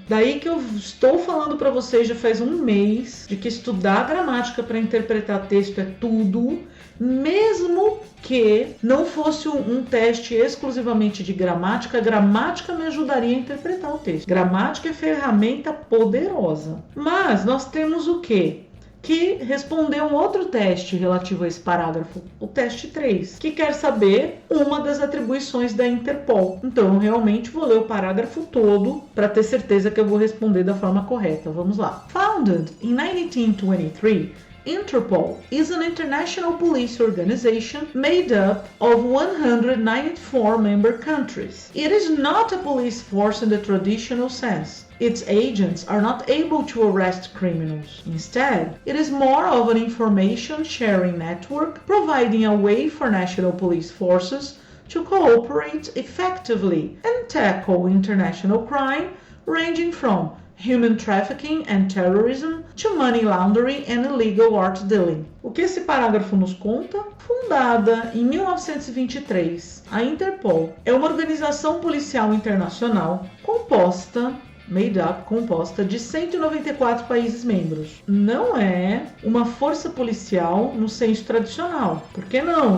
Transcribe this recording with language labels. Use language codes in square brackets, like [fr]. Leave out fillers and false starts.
[pt] Daí que eu estou falando para vocês já faz um mês de que estudar gramática para interpretar texto é tudo, mesmo que não fosse um teste exclusivamente de gramática, a gramática me ajudaria a interpretar o texto. Gramática é ferramenta poderosa. Mas nós temos o quê? que respondeu um outro teste relativo a esse parágrafo, o teste 3, que quer saber uma das atribuições da Interpol. Então, eu realmente vou ler o parágrafo todo para ter certeza que eu vou responder da forma correta. Vamos lá. [en] Founded in 1923, Interpol is an international police organization made up of 194 member countries. It is not a police force in the traditional sense. Its agents are not able to arrest criminals. Instead, it is more of an information sharing network, providing a way for national police forces to cooperate effectively and tackle international crime, ranging from human trafficking and terrorism to money laundering and illegal art dealing. [pt] O que esse parágrafo nos conta? Fundada em 1923, a Interpol é uma organização policial internacional composta de 194 países membros. Não é uma força policial no senso tradicional. Por que não?